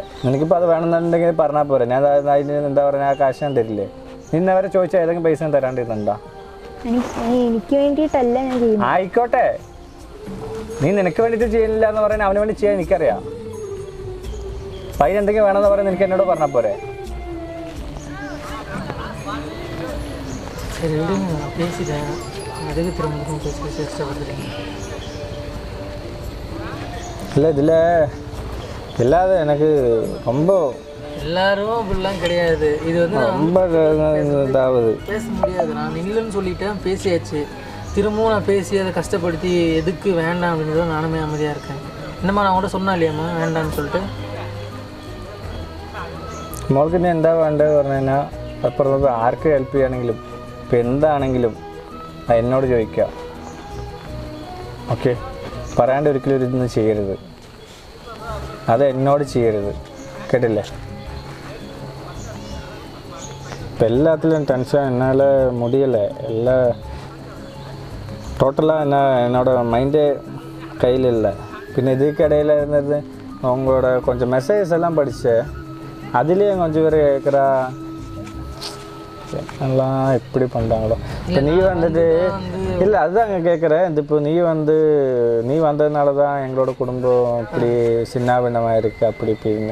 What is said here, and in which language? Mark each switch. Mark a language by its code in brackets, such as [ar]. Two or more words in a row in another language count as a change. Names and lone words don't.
[ml] നിനക്കിപ്പോൾ അത് വേണമെന്നുണ്ടെങ്കിൽ പറഞ്ഞാൽ പോരെ. ഞാൻ അതിന് എന്താ പറയുക, ആ കാശ് ഞാൻ തരില്ലേ? നിന്നെ അവരെ ചോദിച്ചാൽ ഏതെങ്കിലും പൈസ ഞാൻ തരാണ്ടിരുന്നുണ്ടോ? എനിക്ക് വേണ്ടിയിട്ടല്ല ഞാൻ ചെയ്യുന്നത്. ആയിക്കോട്ടെ, നീ നിനക്ക് വേണ്ടിയിട്ട് ചെയ്യുന്നില്ല എന്ന് പറയാൻ അവന് വേണ്ടി ചെയ്യാൻ എനിക്കറിയാം. അപ്പം അതിനെന്തെങ്കിലും വേണമെന്ന് പറയാൻ എനിക്ക് എന്നോട് പറഞ്ഞാൽ പോരെ. [ta] இல்லை இதில் இல்லாத எனக்கு ரொம்ப எல்லாரும் அப்படிலாம் கிடையாது. இது வந்து ரொம்ப இதாகுது, பேச முடியாது. நான் இல்லைன்னு சொல்லிட்டேன், பேசியாச்சு. திரும்பவும் நான் பேசி அதை கஷ்டப்படுத்தி எதுக்கு வேண்டாம் அப்படின்றத நானுமே அமைதியாக இருக்கேன். என்னம்மா நான் கூட சொன்னா இல்லையாம்மா வேண்டான்னு சொல்லிட்டு. [ml] മോൾക്ക് ഇനി എന്താ വേണ്ടത് പറഞ്ഞു കഴിഞ്ഞാൽ അപ്പുറത്ത് ആർക്ക് ഹെൽപ്പ് ചെയ്യുകയാണെങ്കിലും ഇപ്പം എന്താണെങ്കിലും എന്നോട് ചോദിക്കുക. ഓക്കെ, പറയാണ്ട് ഒരിക്കലും ഇതൊന്നും ചെയ്യരുത്, അത് എന്നോട് ചെയ്യരുത്, കേട്ടില്ലേ? ഇപ്പം എല്ലാത്തിലും ടെൻഷൻ എന്നാലെ മുടിയല്ലേ, എല്ലാ [ta] டோட்டலாக என்னோட மைண்டே கையில் இல்லை. பின்ன இதுக்கிடையில் இருந்தது அவங்களோட கொஞ்சம் மெசேஜஸ் எல்லாம் படித்தேன். அதுலேயும் கொஞ்சம் பேர் கேட்குறா எல்லாம் எப்படி பண்ணுறாங்களோ. இப்போ நீ வந்துட்டு இல்லை, அதுதான் அங்கே கேட்குறேன். இந்த இப்போ நீ வந்ததுனால தான் எங்களோட குடும்பம் இப்படி சின்ன பின்னமாக இருக்குது அப்படி இப்படின்னு.